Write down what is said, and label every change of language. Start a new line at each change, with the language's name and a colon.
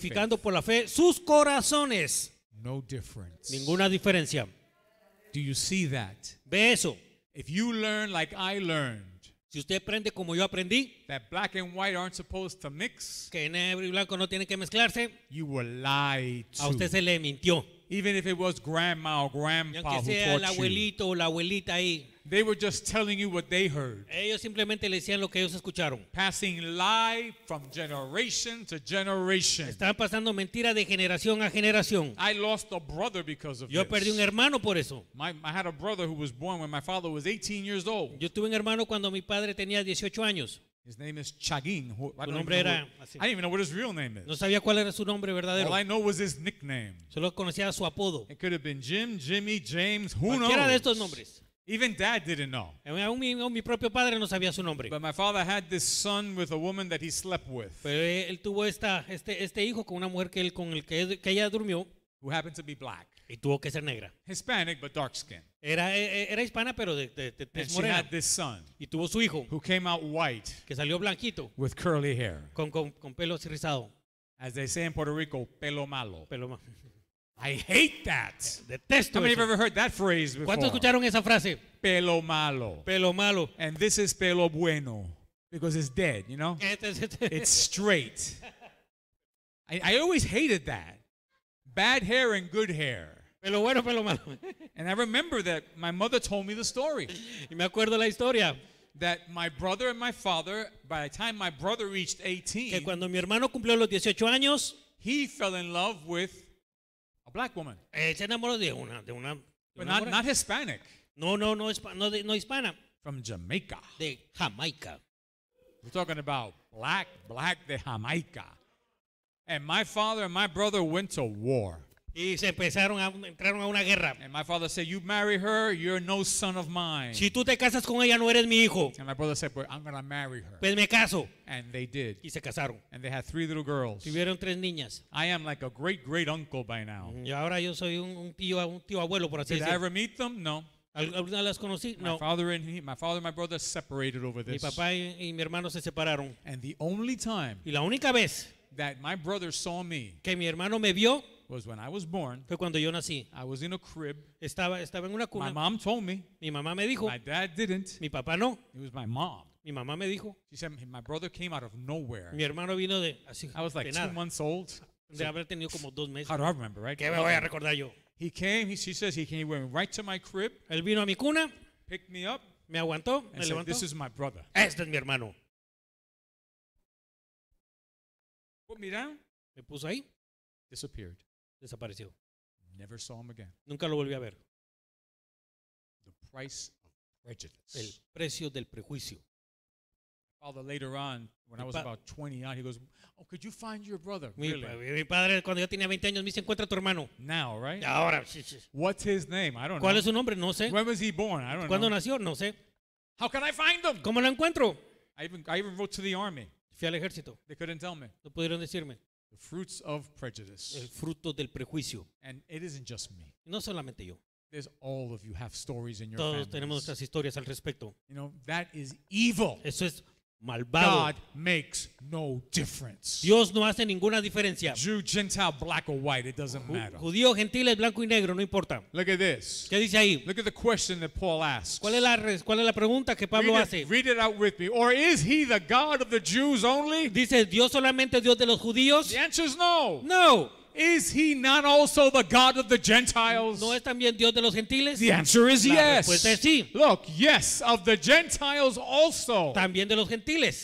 Spanish: purificando por la fe sus corazones.
English: No difference.
Spanish: Ninguna diferencia.
English: Do you see that?
Spanish: Ve eso.
English: If you learn like I learned,
Spanish: Si usted aprende como yo aprendí,
English: that black and white aren't supposed to mix,
Spanish: que negro y blanco no tienen que mezclarse,
English: you were lied
Spanish: a usted
English: to.
Spanish: se le mintió.
English: even if it was grandma or
Spanish: Y
English: grandpa
Spanish: aunque
English: who
Spanish: sea el
English: taught you,
Spanish: abuelito o la abuelita ahí,
English: they were just telling you what they heard,
Spanish: ellos simplemente le decían lo que ellos escucharon.
English: passing lie from generation to generation.
Spanish: Estaban pasando mentiras de generación a generación.
English: I lost a brother because of
Spanish: Yo perdí un
English: this.
Spanish: hermano por eso.
English: I had a brother who was born when my father was 18 years old.
Spanish: Yo tuve un hermano cuando mi padre tenía 18 años.
English: His name is Chagin.
Spanish: Su nombre era así.
English: I didn't even know what his real name
Spanish: No
English: is.
Spanish: sabía cuál era su nombre verdadero.
English: All I know was his nickname.
Spanish: Solo conocía su apodo.
English: It could have been Jim, Jimmy, James, who
Spanish: Cualquiera de estos
English: knows?
Spanish: nombres.
English: Even Dad didn't know.
Spanish: Aún mi propio padre no sabía su nombre.
English: But my father had this son with a woman that he slept with,
Spanish: Pero él tuvo este hijo con una mujer con el que ella durmió
English: who happened to be black.
Spanish: y tuvo que ser negra.
English: Hispanic, but dark skin.
Spanish: Era hispana, pero de
English: And
Spanish: tez
English: she
Spanish: morena.
English: had this son
Spanish: Y tuvo su hijo,
English: who came out white
Spanish: que salió blanquito,
English: with curly hair.
Spanish: con pelo así rizado.
English: As they say in Puerto Rico,
Spanish: pelo malo. Pelo
English: I hate that.
Spanish: Detesto
English: How many of you
Spanish: eso.
English: ever heard that phrase before?
Spanish: ¿Cuántos escucharon esa frase? Pelo malo. Pelo malo.
English: And this is
Spanish: pelo bueno
English: because it's dead, you know? It's straight. I always hated that. Bad hair and good hair.
Spanish: Pelo bueno, pelo malo.
English: And I remember that my mother told me the story.
Spanish: Y me acuerdo la historia,
English: That my brother and my father, by the time my brother reached
Spanish: que
English: 18,
Spanish: cuando mi hermano cumplió los 18 años,
English: he fell in love with a black woman.
Spanish: se enamoró de una
English: But
Spanish: morena.
English: not Hispanic,
Spanish: No hispana,
English: from Jamaica.
Spanish: de Jamaica.
English: We're talking about black
Spanish: de Jamaica.
English: And my father and my brother went to war.
Spanish: Y entraron a una guerra.
English: And my father said, you marry her, you're no son of mine.
Spanish: Si tú te casas con ella, no eres mi hijo.
English: And my brother said, well, I'm going to marry her.
Spanish: Pues me caso.
English: And they did.
Spanish: Y se casaron.
English: And they had 3 little girls.
Spanish: Tuvieron 3 niñas.
English: I am like a great uncle by now.
Spanish: Y ahora yo soy un tío abuelo, por así
English: Did I
Spanish: decirlo.
English: ever meet them? No.
Spanish: ¿Alguna las conocí?
English: My
Spanish: No.
English: father and my brother separated over
Spanish: Mi
English: this.
Spanish: papá y mi hermano se separaron.
English: And the only time
Spanish: Y la única vez
English: that my brother saw me
Spanish: que mi hermano me vio
English: was when I was born.
Spanish: fue cuando yo nací.
English: I was in a crib.
Spanish: Estaba en una
English: My
Spanish: cuna.
English: mom told me.
Spanish: Mi mamá me dijo.
English: My dad didn't.
Spanish: Mi papá no.
English: It was my mom.
Spanish: Mi mamá me dijo.
English: She said my brother came out of nowhere.
Spanish: Mi hermano vino de así.
English: I was like
Spanish: de
English: 2
Spanish: nada.
English: months old.
Spanish: De haber tenido como 2 meses.
English: How do I remember, right?
Spanish: ¿Qué me voy a recordar yo?
English: He came. She says he went right to my crib,
Spanish: Él vino a mi cuna,
English: picked me up,
Spanish: me aguantó,
English: and
Spanish: me
English: said,
Spanish: levantó.
English: "This is my brother."
Spanish: Este es mi hermano.
English: Put me down.
Spanish: Me puso ahí,
English: Disappeared.
Spanish: desapareció.
English: Never saw him again.
Spanish: Nunca lo volví a ver.
English: The price of
Spanish: El
English: prejudice.
Spanish: precio del prejuicio.
English: Father later on, when I was about 20 out, he goes, "Oh, could you find your brother?" Really?
Spanish: Mi padre, cuando yo tenía 20 años, me dice: encuentra a tu hermano.
English: Now, right?
Spanish: Y ahora, sí, sí.
English: What's his name? I don't
Spanish: ¿Cuál
English: know.
Spanish: es su nombre? No sé.
English: When was he born? I don't
Spanish: ¿Cuándo
English: know.
Spanish: nació? No sé.
English: How can I find him?
Spanish: ¿Cómo lo encuentro?
English: I even wrote to the army.
Spanish: Fui al ejército.
English: They couldn't tell me.
Spanish: No pudieron decirme.
English: The fruits of
Spanish: El
English: prejudice.
Spanish: fruto del prejuicio.
English: And it isn't just me.
Spanish: Y no solamente yo.
English: There's all of you have stories in your
Spanish: Todos tenemos
English: families.
Spanish: nuestras historias al respecto.
English: You know, that is evil.
Spanish: Eso es malvado.
English: God makes no difference.
Spanish: Dios no hace ninguna diferencia.
English: Jew, Gentile, black or white, it doesn't matter.
Spanish: Judío, gentiles, blanco y negro, no importa.
English: Look at this.
Spanish: ¿Qué dice ahí?
English: Look at the question that Paul asks.
Spanish: ¿Cuál es la pregunta que Pablo hace?
English: Read it out with me. Or is he the God of the Jews only?
Spanish: Dice, ¿Dios solamente es Dios de los judíos?
English: The answer is no.
Spanish: No.
English: Is he not also the God of the Gentiles?
Spanish: ¿No es también Dios de los gentiles?
English: The answer is
Spanish: La
English: yes.
Spanish: respuesta es sí.
English: Look, yes, of the Gentiles also.
Spanish: También de los gentiles.